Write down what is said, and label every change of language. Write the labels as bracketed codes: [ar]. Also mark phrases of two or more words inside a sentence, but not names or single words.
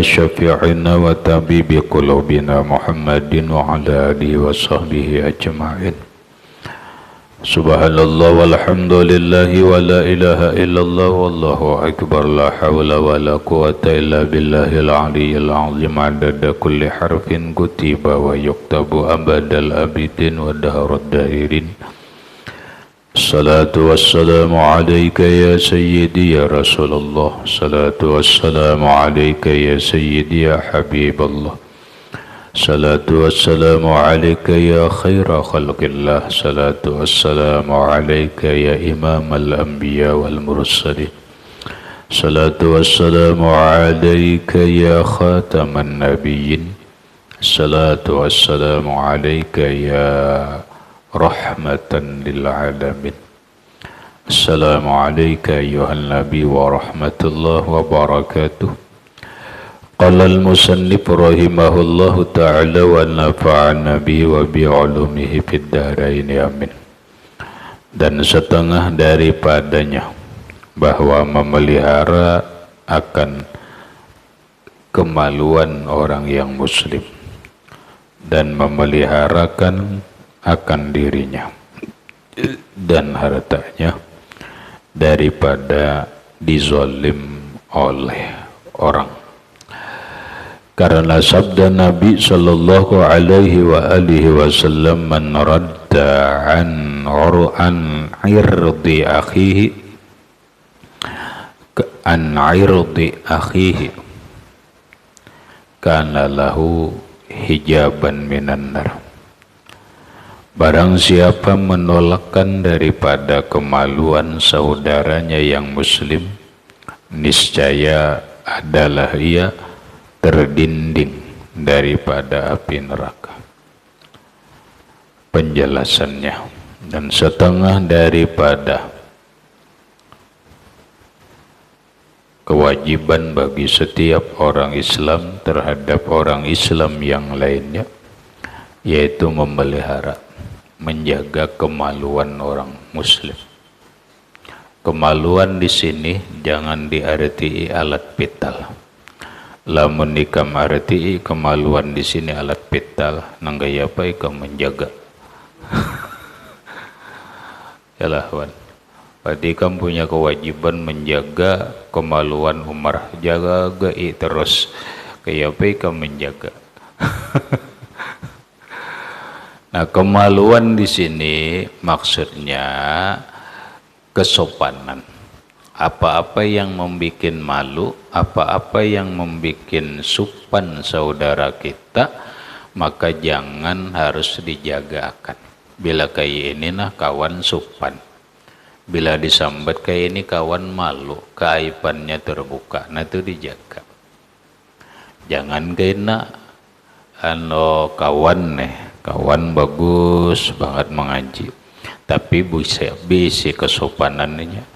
[ar] شافعنا وطبيب قلوبنا محمد وعلى آله وصحبه أجمعين سبحان الله والحمد لله ولا إله إلا الله والله أكبر لا حول ولا قوة إلا بالله العلي العظيم عدد كل حرف كتب ويكتب أبد الآبدين ودهر الداهرين الصلاة والسلام عليك يا سيدي يا رسول الله الصلاة والسلام عليك يا سيدي يا حبيب الله الصلاة والسلام عليك يا خير خلق الله الصلاة والسلام عليك يا إمام الأنبياء والمرسلين الصلاة والسلام عليك يا خاتم النبيين الصلاة والسلام عليك يا رحمة للعالمين السلام عليك أيها النبي ورحمة الله وبركاته قال المصنف رحمه الله تعالى ونفعنا به وبعلومه في الدارين آمين [id] dan setengah daripadanya bahwa memelihara akan kemaluan orang yang muslim dan memeliharakan akan dirinya dan hartanya daripada dizalim oleh orang. Karena sabda Nabi [ar] صلى الله عليه وعلى آله وسلم, من رد عن عرض أخيه كان له حجابا من النار. [id] Barang siapa menolakkan daripada kemaluan saudaranya yang muslim, niscaya adalah ia terdinding daripada api neraka. Penjelasannya, dan setengah daripada kewajiban bagi setiap orang Islam terhadap orang Islam yang lainnya, yaitu memelihara, menjaga kemaluan orang muslim. Kemaluan di sini jangan diarti alat vital. [bjn] Lamun ikam arti kemaluan di sini alat vital, nanggaya apa ikam menjaga. Yalah wan. Berarti ikam punya kewajiban menjaga kemaluan Umar, jaga gai terus. Kayak apa ikam menjaga. [id] Nah, kemaluan di sini maksudnya kesopanan. Apa-apa yang membuat malu, apa-apa yang membuat sopan saudara kita, maka jangan, harus dijaga akan. [bjn] Bila kayak ini nah kawan sopan, bila disambat kayak ini kawan malu, keaibannya terbuka, nah itu dijaga. Jangan kena kawan kawan bagus banget mengaji, tapi bisa kesopanannya.